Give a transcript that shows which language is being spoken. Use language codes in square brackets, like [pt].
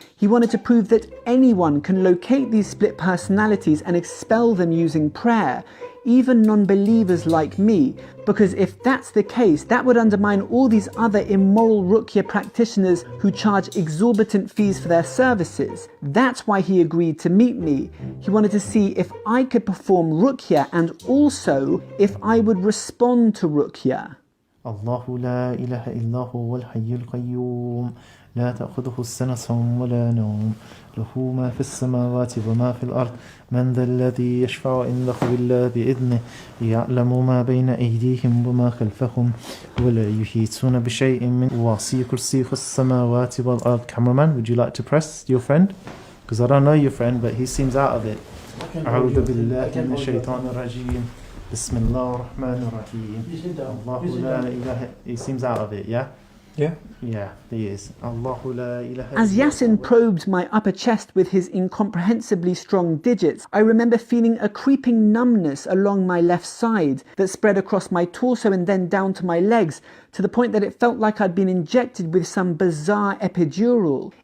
[en] He wanted to prove that anyone can locate these split personalities and expel them using prayer, even non-believers like me, because if that's the case, that would undermine all these other immoral ruqya practitioners who charge exorbitant fees for their services. That's why he agreed to meet me. He wanted to see if I could perform ruqya and also if I would respond to ruqya. [ar] الله لا إله إلا هو الحي القيوم لا تأخذه السنة ولا نوم له ما في السماوات وما في الأرض من ذا الذي يشفع عنده إلا بإذنه يعلم ما بين أيديهم وما خلفهم ولا يحيطون بشيء من وسع كرسيه السماوات والأرض. [en] Cameraman, would you like to press your friend? Because I don't know your friend, but he seems out of it. [ar] أعوذ بالله من الشيطان الرجيم بسم الله الرحمن الرحيم الله لا إله. [en] He seems out of it, yeah? Yeah, he is. [ar] Allahu la ilaha. [en] As Yasin probed my upper chest with his incomprehensibly strong digits, I remember feeling a creeping numbness along my left side that spread across my torso and then down to my legs, to the point that it felt like I'd been injected with some bizarre epidural.